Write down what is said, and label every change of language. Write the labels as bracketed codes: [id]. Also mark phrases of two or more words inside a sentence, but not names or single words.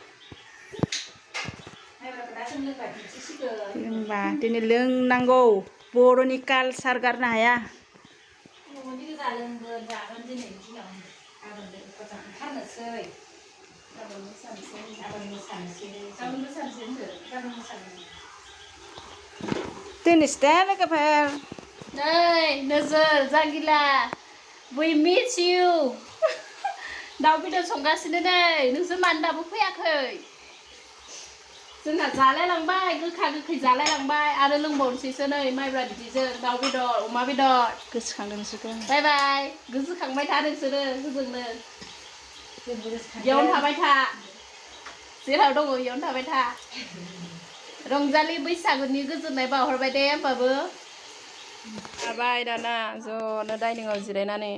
[brx] लोंबा दिनै लोंनांगौ बर'नि कालसार गारनो हाया दोननोसै दे लोगोफोर नै नोजोर जांगिला [en] we miss you [brx] दाउ बेदर संगासिनो नै नोंसोर मानो दाबो फैयाखै जोंना जालायलांबाय गोखा गोखै जालायलांबाय आरो लोंबावनोसैसो नै माइब्रा बिदैजों दाउ बेदर अमा बेदर गोसोखांदों नोंसोरखौ [en] bye bye [brx] गोसोखांबाय था नोंसोरो होजोंनो बेयावनो थाबाय था जेराव दङ बेयावनो थाबाय था रंजालि बैसागुनि गोजोननाय बावहरबाय दे होमबाबो जाबाय दाना ज'नो डाइनिंआव जिरायनानै